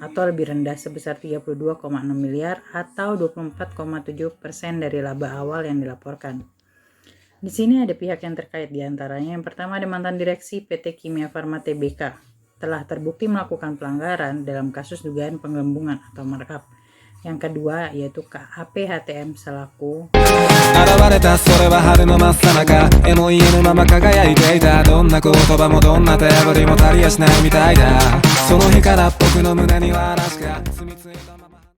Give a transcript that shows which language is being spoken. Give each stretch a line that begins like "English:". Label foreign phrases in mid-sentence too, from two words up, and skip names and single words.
Indonesian: atau lebih rendah sebesar 32,6 miliar atau 24,7% dari laba awal yang dilaporkan. Di sini ada pihak yang terkait, diantaranya yang pertama ada mantan direksi PT Kimia Farma Tbk telah terbukti melakukan pelanggaran dalam kasus dugaan penggelembungan atau markup. Yang kedua yaitu KAP HTM selaku
Japanese: 現れたそれは春の真っ最中絵も家のまま輝いていたどんな言葉もどんな手振りも足りやしないみたいだその日から僕の胸には嵐が住み着いたまま